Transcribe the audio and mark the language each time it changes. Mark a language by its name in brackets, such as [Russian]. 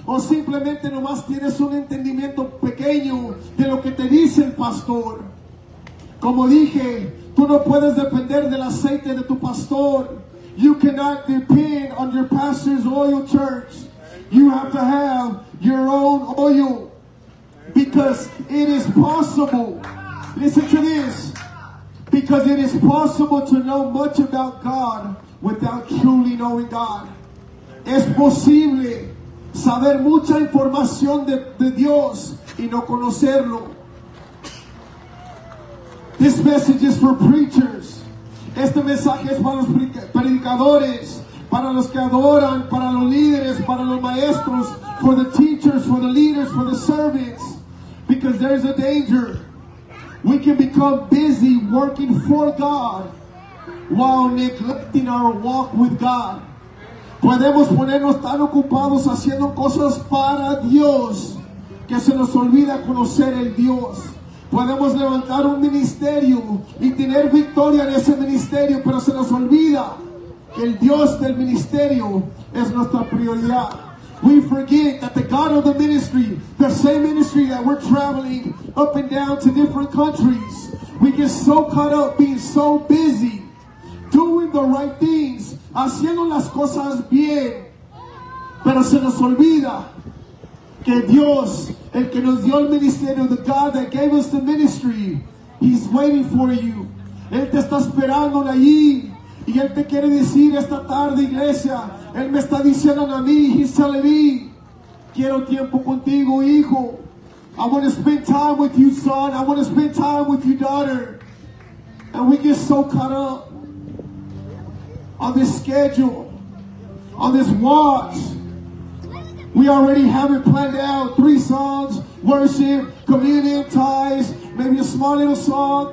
[Spanish] O simplemente nomás tienes un entendimiento pequeño de lo que te dice el pastor. Como dije, tú no puedes depender del aceite de tu pastor. [English] You cannot depend on your pastor's oil, church. You have to have your own oil. Because it is possible. Listen to this. Because it is possible to know much about God without truly knowing God. [Spanish] Es posible saber mucha información de Dios y no conocerlo. [English] This message is for preachers. [Spanish] Este mensaje es para los predicadores, para los que adoran, para los líderes, para los maestros, [English] for the teachers, for the leaders, for the servants. Because there is a danger. We can become busy working for God while neglecting our walk with God. [Spanish] Podemos ponernos tan ocupados haciendo cosas para Dios que se nos olvida conocer el Dios. Podemos levantar un ministerio y tener victoria en ese ministerio, pero se nos olvida que el Dios del ministerio es nuestra prioridad. [English] We forget that the God of the ministry, the same ministry that we're traveling up and down to different countries, we get so caught up being so busy doing the right things, [Spanish] haciendo las cosas bien, pero se nos olvida que Dios, el que nos dio el ministerio, [English] the God that gave us the ministry, He's waiting for you. [Spanish] Él te está esperando allí. Y Él te quiere decir esta tarde, iglesia, Él me está diciendo a mí, [English] He's telling me, [Spanish] quiero tiempo contigo, hijo. [English] I want to spend time with you, son. I want to spend time with you, daughter. And we get so caught up on this schedule, on this watch. We already have it planned out. 3 songs, worship, communion, ties, maybe a small little song.